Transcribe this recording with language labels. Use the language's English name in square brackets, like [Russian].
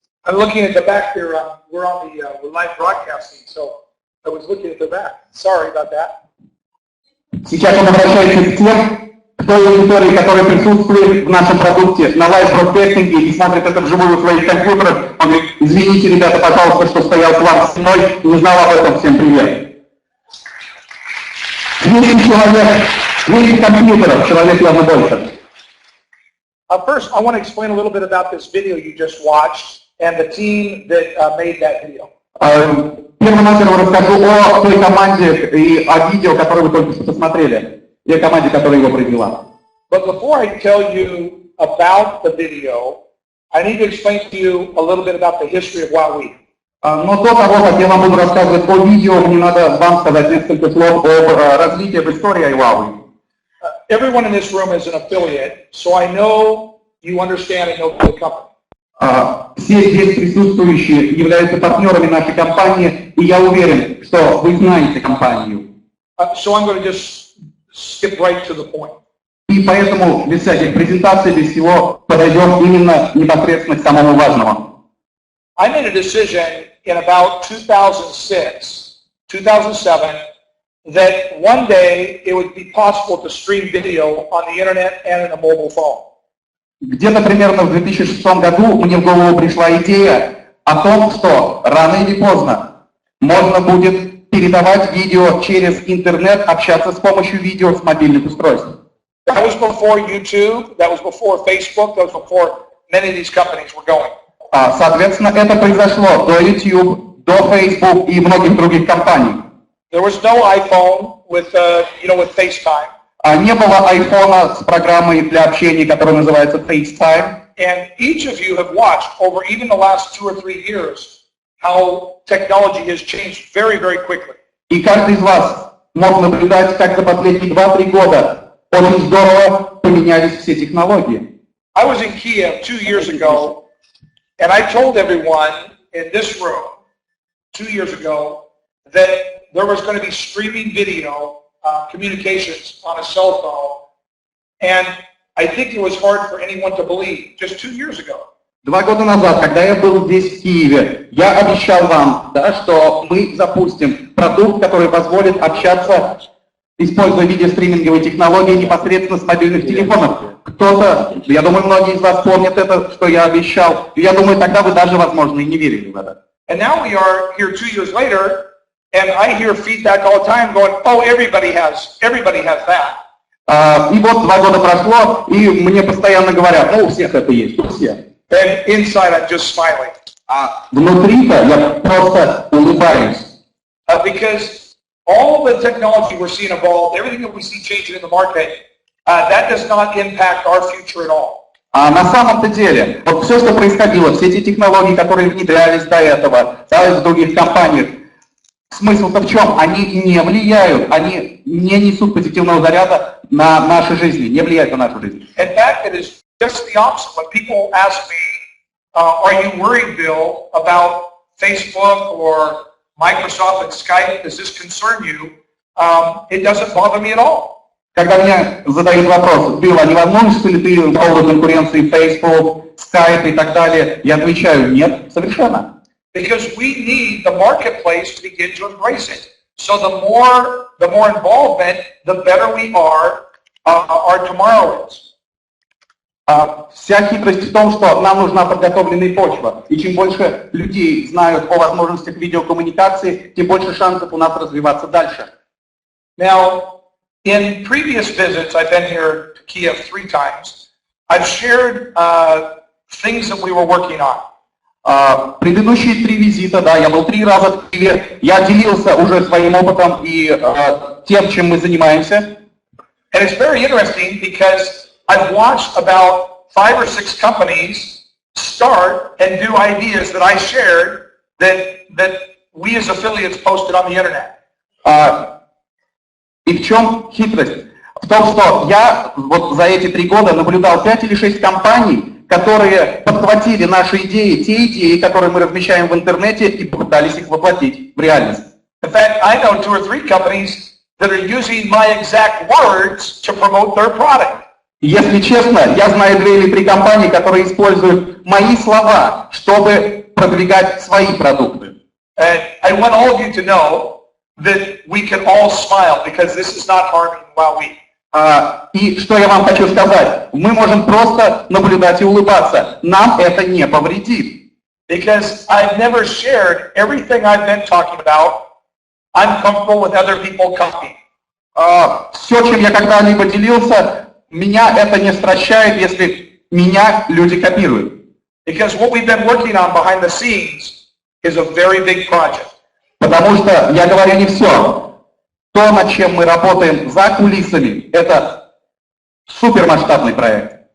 [English] I'm looking at the back there. We're on the we're live broadcasting, so I was looking at the back. Sorry about that. [Russian] Сейчас он обращается к тем, кто из аудитории, которые присутствуют в нашем продукте на лайв-бродкастинге и смотрят это вживую в своих компьютерах. Он говорит: извините, ребята, пожалуйста, что стоял к вам спиной, не знал об этом, всем привет. 200 человек, 200 компьютеров, человек явно больше. [English] First, I want to explain a little bit about this video you just watched and the team that made that video. [Russian] Первонаперво расскажу о той команде и о видео, которое вы только что посмотрели, и о команде, которая его произвела. [English] But before I tell you about the video, I need to explain to you a little bit about the history of WowWe. [Russian] Но до того, как я вам буду рассказывать о видео, мне надо вам сказать несколько слов об развитии в истории WowWe. [English] Everyone in this room is an affiliate, so I know you understand and know the company. [Russian] Все здесь присутствующие являются партнерами нашей компании, и я уверен, что вы знаете компанию. [English] So I'm going to just skip right to the point. [Russian] И поэтому без всяких презентаций, без всего, подойдем именно непосредственно к самому важному. [English] I made a decision in about 2006, 2007, that one day it would be possible to stream video on the internet and in a mobile phone. [Russian] Где-то примерно в 2006 году мне в голову пришла идея о том, что рано или поздно можно будет передавать видео через интернет, общаться с помощью видео с мобильных устройств. [English] That was before YouTube, that was before Facebook, that was before many of these companies were going. [Russian] Соответственно, это произошло до YouTube, до Facebook и многих других компаний. [English] There was no iPhone with, with FaceTime. [Russian] Не было айфона с программой для общения, которая называется FaceTime. [English] And each of you have watched over even the last 2 or 3 years how technology has changed very, very quickly. [Russian] И каждый из вас мог наблюдать, как за последние 2-3 года очень здорово поменялись все технологии. [English] I was in Kiev 2 years ago, and I told everyone in this room 2 years ago that there was going to be streaming video communications on a cell phone, and I think it was hard for anyone to believe just 2 years ago. [Russian] 2 года назад, когда я был здесь, в Киеве, я обещал вам, что мы запустим продукт, который позволит общаться, используя видеостриминговые технологии непосредственно с мобильных телефонов. Кто-то, я думаю, многие из вас помнят это, что я обещал, и я думаю, тогда вы даже, возможно, и не верили в это. [English] And now we are here 2 years later, and I hear feedback all the time going, oh, everybody has that. [Russian] И вот 2 года прошло, и мне постоянно говорят, у всех это есть, у всех. [English] And inside I'm just smiling. [Russian] Внутри-то я просто улыбаюсь. [English] Because all the technology we're seeing evolve, everything that we see changing in the market, that does not impact our future at all. [Russian] На самом-то деле, вот все, что происходило, все эти технологии, которые внедрялись до этого, в других компаниях, смысл-то в чем? Они не влияют, они не несут позитивного заряда на наши жизни, не влияют на нашу жизнь. [English] In fact, it is just the opposite. When people ask me, are you worried, Bill, about Facebook or Microsoft and Skype? Does this concern you? It doesn't bother me at all. [Russian] Когда мне задают вопрос, Билл, а не волнуешься ли ты по поводу конкуренции Facebook, Skype и так далее, я отвечаю, нет, совершенно. [English] Because we need the marketplace to begin to embrace it. So the more involvement, the better we are, our tomorrow is. [Russian] Вся хитрость в том, что нам нужна подготовленная почва. И чем больше людей знают о возможностях видеокоммуникации, тем больше шансов у нас развиваться дальше. [English] Now, in previous visits, I've been here to Kiev 3 times, I've shared things that we were working on. [Russian] Предыдущие 3 визита, я был 3 раза в Киеве, я делился уже своим опытом и тем, чем мы занимаемся. [English] And it's very interesting because I've watched about 5 or 6 companies start and do ideas that I shared that we as affiliates posted on the internet. [Russian] И в чем хитрость? в том, что я вот за эти 3 года наблюдал 5 или 6 компаний, которые подхватили наши идеи, те идеи, которые мы размещаем в интернете, и попытались их воплотить в реальность. [English] In fact, I know 2 or 3 companies that are using my exact words to promote their product. [Russian] Если честно, я знаю 2 или 3 компании, которые используют мои слова, чтобы продвигать свои продукты. [English] And I want all of you to know that we can all smile because this is not harming WowWe. [Russian] И что я вам хочу сказать, мы можем просто наблюдать и улыбаться, нам это не повредит. [English] Because I've never shared everything I've been talking about. I'm comfortable with other people copying. [Russian] Все, чем я когда-либо делился, меня это не стращает, если меня люди копируют. [English] Because what we've been working on behind the scenes is a very big project. [Russian] Потому что я говорю не все. То, над чем мы работаем за кулисами, это супермасштабный проект.